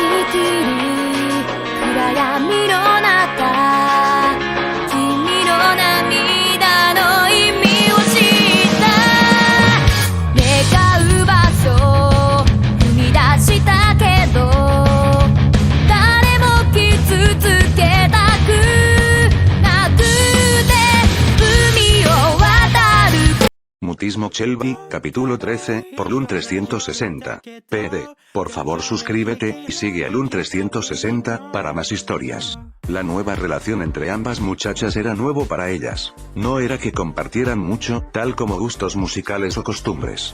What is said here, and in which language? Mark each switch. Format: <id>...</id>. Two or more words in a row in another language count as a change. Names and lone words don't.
<ja>きる暗闇の中君の涙の意味を知った願う場所踏み出したけど誰も傷つけたくなくて海を渡る。</ja> <es>Mutismo Shelby, capítulo 13, por Lun 360. PD. Por favor suscríbete, y sigue a Lun 360, para más historias. La nueva relación entre ambas muchachas era nuevo para ellas. No era que compartieran mucho, tal como gustos musicales o costumbres.</es>